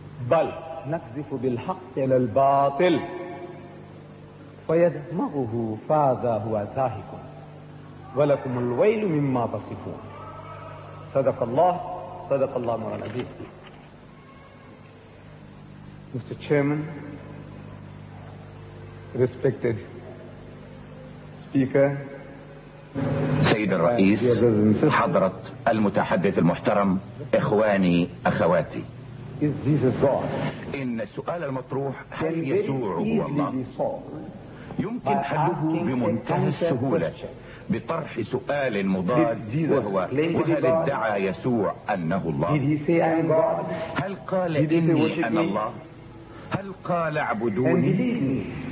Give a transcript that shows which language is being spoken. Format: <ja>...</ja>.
<ar>بل نقذف بالحق على الباطل فيدمغه فاذا هو زاهق ولكم الويل مما تصفون. صدق الله صدق الله مولانا العظيم.</ar> <en>Mr. Chairman, respected speaker,</en> <ar>سيد الرئيس، حضرة المتحدث المحترم، إخواني أخواتي، إن السؤال المطروح هل يسوع هو الله؟ يمكن حله بمنتهى السهولة بطرح سؤال مضاد وهو وهل ادعى يسوع أنه الله؟ هل قال إني أنا الله؟ هل قال اعبدوني؟</ar>